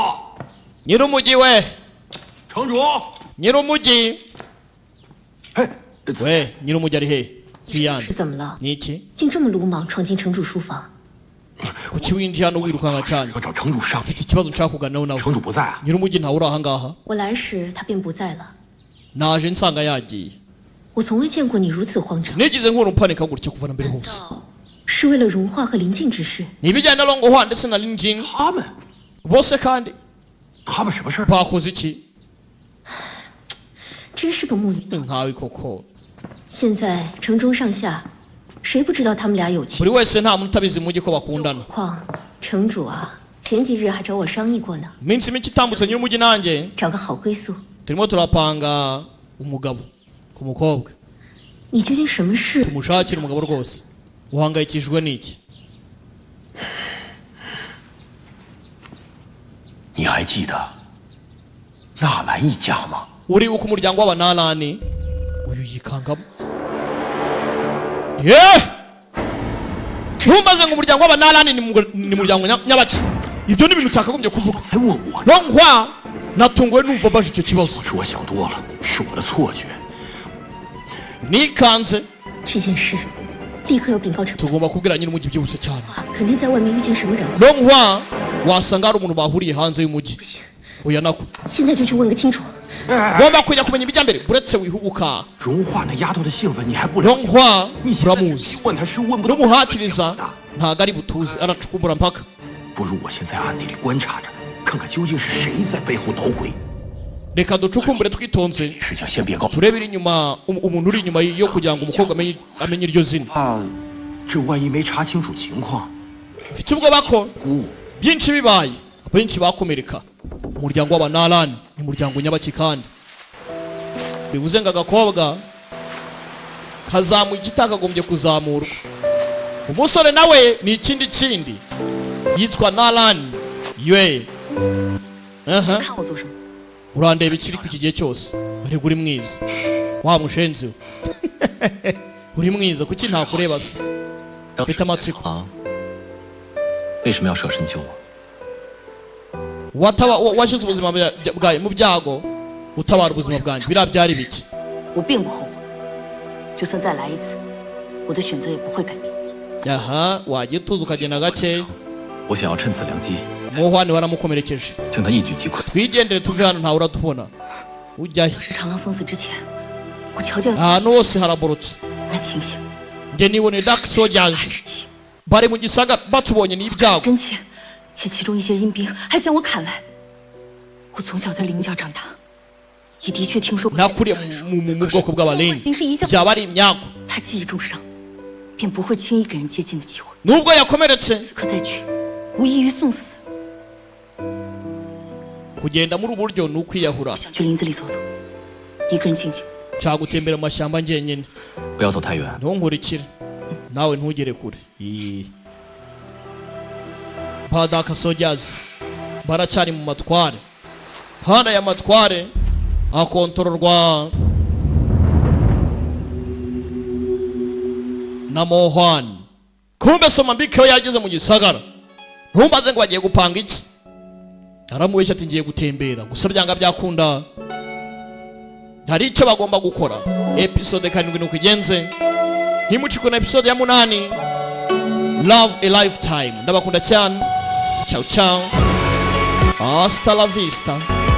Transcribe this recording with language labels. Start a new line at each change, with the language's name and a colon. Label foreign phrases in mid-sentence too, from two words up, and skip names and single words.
Kinyarwanda: nyir'umujyi we
Chinese: 城主，
Kinyarwanda: nyir'umujyi we nyir'umujyi ari he siyani
Chinese: 是怎么了？
Kinyarwanda: ni iki
Chinese: 竟这么鲁莽闯进城主书房？
Kinyarwanda: kuki winjiye hano wirukanka cyane
Chinese: 要找城主商议。
Kinyarwanda: mfite ikibazo nshaka kuganiraho nawe
Chinese: 城主不在啊？
Kinyarwanda: nyir'umujyi ntawe uri aha ngaha
Chinese: 我来时他便不在了。
Kinyarwanda: naje nsanga yagiye
Chinese: 我从未见过你如此慌张，
Kinyarwanda: nigeze nkura umpanika gutya kuva na mbere hose
Chinese: 是为了融化和临近之事。
Kinyarwanda: ni ibijyanye na longohwa ndetse na linjin
Chinese: 他们，
Kinyarwanda: bose kandi
Chinese: 他们什么事儿？
Kinyarwanda: bakoze iki
Chinese: 真是个木鱼脑。
Kinyarwanda: nkawe koko
Chinese: 现在城中上下，谁不知道他们俩有情？
Kinyarwanda: buri wese nta muntu utabizi mujyi ko bakundana
Chinese: 况城主啊，前几日还找我商议过呢，
Kinyarwanda: iminsi mike itambutse nyir'umujyi nanjye
Chinese: 找个好归宿。
Kinyarwanda: turimo turapanga umugabo ku mukobwa
Chinese: 你究竟什么事？
Kinyarwanda: tumushakire umugabo rwose uhangayikishijwe n'iki
Chinese: 你还记得纳兰一家吗？
Kinyarwanda: uribuka umuryango w'abanarani uyu yikangamo ntumbaze ngo umuryango w'abanarani ni umuryango nyabaki ibyo ni ibintu utakagombye kuvuga nonkwa natunguwe numva mbaje icyo kibazo
Chinese: 是我想多了，是我的错觉。
Kinyarwanda: nikanze
Chinese: 这件事立刻要禀告城主，
Kinyarwanda: tugomba kubwira nyir'umujyi byihuse cyane
Chinese: 肯定在外面遇见什么人了。
Kinyarwanda: nonkwa wasanga hari umuntu bahuriye hanze y'umujyi oya nako
Chinese: 现在就去问个清楚。
Kinyarwanda: ngomba kujya kumenya ibijya mbere uretse wihubuka
Chinese: 融化那丫头的性子你还不了解？
Kinyarwanda: nonkwa
Chinese: 你现在
Kinyarwanda: uramuzi
Chinese: 问他是问不到。
Kinyarwanda: n'umuhatiriza ntago ari butuzi aracukumbura mpaka
Chinese: 不如我现在暗地里观察着，看看究竟是谁在背后捣鬼。
Kinyarwanda: reka ducukumbure twitonze
Chinese: 事情先别告。
Kinyarwanda: turebere inyuma umuntu uri inyuma yo kugira ngo umukobwa amenye iryo zina
Chinese: 怕这万一没查清楚情况，
Kinyarwanda: mfite ubwoba ko byinshi bibaye benshi bakomereka umuryango w'abanarani ni umuryango nyabaki kandi bivuze ngo agakobwa kazamuye ikitakagombye kuzamurwa umusore nawe ni ikindi kindi yitwa narani ywe
Chinese: 看我做什么？
Kinyarwanda: urandeba ikiri ku iki gihe cyose ariko uri mwiza wa mushenzi we uri mwiza kuki ntakureba se mfite amatsiko
Chinese: 为什么要舍身救我？
Kinyarwanda: washyize ubuzima bwawe mu byago utabara ubuzima bwanjye biriya byari biki
Chinese: 我并不后悔，就算再来一次，我的选择也不会改变。
Kinyarwanda: aha wagiye utuza ukagenda gakeya
Chinese: 我想要趁此良机，
Kinyarwanda: muhwani waramukomerekeje
Chinese: 将他一举击溃。
Kinyarwanda: twigendere tuve hano ntawe uratubona ujyayo
Chinese: 是长浪封死之前，我瞧见了
Kinyarwanda: ahantu hose haraborotse
Chinese: 而清醒，
Kinyarwanda: njye niboneye
English: dark soldiers
Kinyarwanda: bari mu gisagara batubonye n'ibyago
Chinese: 真切，且其中一些阴兵还向我砍来。我从小在林家长大，也的确听说过。
Kinyarwanda: nakuriye mu bwoko bw'abarinzi byaba ari imyago
Chinese: 他记忆重伤，便不会轻易给人接近的机会。
Kinyarwanda: nubwo yakomeretse
Chinese: 此刻再去，无异于送死。
Kinyarwanda: kugenda muri ubu buryo ni ukwiyahura
Chinese: 想去林子里走走，一个人静静。
Kinyarwanda: nshaka gutembera mu mashyamba njyenyine
Chinese: 不要走太远。
Kinyarwanda: ntunkurikire nawe ntugere kure badaka soldiers baracyari mu matware kandi aya matware akontororwa na Mohwan. Kumbe Somambike we yageze mu gisagara. Ntumbaze ngo bagiye gupanga iki. Aramubeshya ati ngiye gutembera. Gusa byanga byakunda. Hari icyo bagomba gukora. Episode 7 nuko igenze. Ntimucikwe na episode ya 8.
English: Love a lifetime.
Kinyarwanda: Ndabakunda cyane.
Italian: Ciao ciao.
Spanish: Hasta la vista.